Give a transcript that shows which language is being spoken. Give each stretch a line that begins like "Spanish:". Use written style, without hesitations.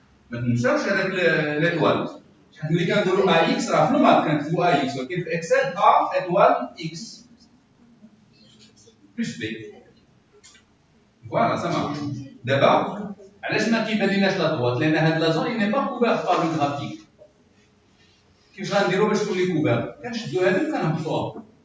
Arabic: ما تنساوش هذاك l'étoile. ملي كنقولوا AX راه في المات كنكتبوا AX ولكن في اكسل
French: A étoile X plus B. Voilà, ça marche. D'abord,
Arabic: علاش ما كيبانلناش
French: لا droite
Arabic: لان هاد لا زون
French: n'est pas couverte par le graphique.
Arabic: كيفاش غنديروا باش تولي كوبير؟ كنشدوا هذه وكنهبطوها.